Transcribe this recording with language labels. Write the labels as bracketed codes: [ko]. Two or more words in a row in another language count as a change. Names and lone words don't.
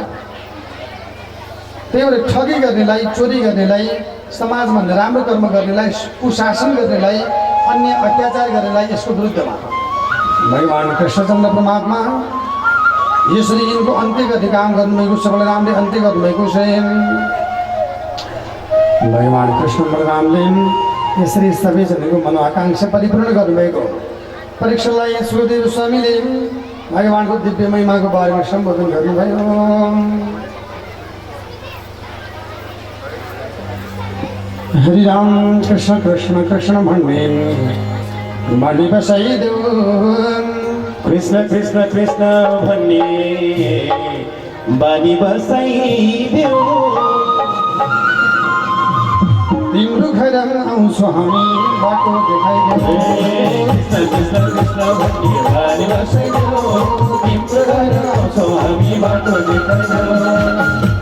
[ne] त्यही भएर ठगी गर्नेलाई, चोरी गर्नेलाई, समाजमा नराम्रो कर्म गर्नेलाई, कुशासन गर्नेलाई, अन्य अत्याचार गर्नेलाई यसको विरुद्धमा भगवान कृष्णचन्द्र परमात्मा यसरी यिनको अन्त्य गर्ने काम गर्नुभएको छ। बलरामले अन्त्य गर्नुभएको छ। भगवान कृष्ण बलरामले यसरी सबैजनाको मनोआकांक्षा परिपूर्ण गर्नुभएको। परीक्षालाई सुखदेव स्वामीले भगवानको दिव्य महिमाको बारेमा सम्बोधन गर्नुभयो। हरि राम कृष्ण कृष्ण कृष्ण भन्ने बानी बसाइदेऊ। कृष्ण कृष्ण कृष्ण भन्ने बानी बसाइदेऊ। तिम्रो घर आउँछौ हामी बाटो देखाइदेऊ। कृष्ण कृष्ण कृष्ण भन्ने बानी बसाइदेऊ। तिम्रो घर आउँछौ हामी बाटो देखाइदेऊ।